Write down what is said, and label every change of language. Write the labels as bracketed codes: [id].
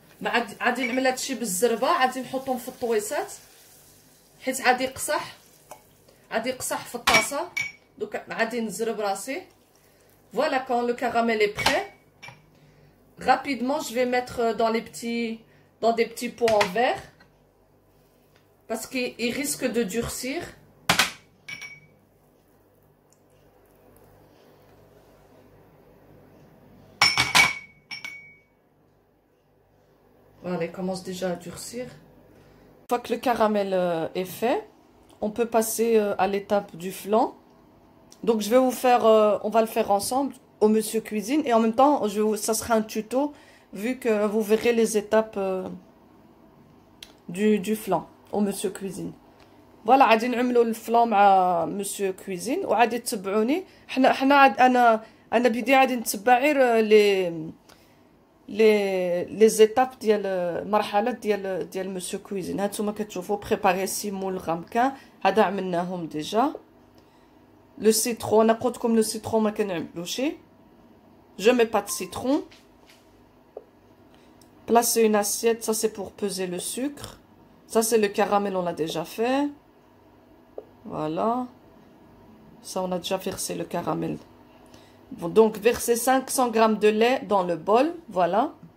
[ar] ما عادي نعمل هادشي بالزربه، عادي نحطهم في الطويسات حيت عادي يقصح في الطاسه. دوك عادي نزرب راسي. [fr] Voilà, quand le caramel est prêt, rapidement je vais mettre dans des petits pots en verre parce qu'il risque de durcir. Voilà, il commence déjà à durcir. Une fois que le caramel est fait, on peut passer à l'étape du flan. Donc je vais vous faire, on va le faire ensemble au Monsieur Cuisine et en même temps ça sera un tuto vu que vous verrez les étapes du flan au Monsieur Cuisine. [ar] Voilà, غادي نعملوا الفلان مع Monsieur Cuisine وعادي تتبعوني. حنا انا بدي غادي نتبع غير [fr] les étapes [ar] ديال المرحلات ديال مسيو كويزين. هانتوما كتشوفوا بريباري سيمول غامكان هذا عملناهم ديجا. لو سيترون انا قلت لكم لو سيترون ما كنعملوش. [fr] Je mets pas de citron. Placer une assiette, ça c'est pour peser le sucre. Ça c'est le caramel, on l'a déjà fait. Voilà. Ça on a déjà versé le caramel. Bon, donc verser 500 g de lait dans le bol. Voilà.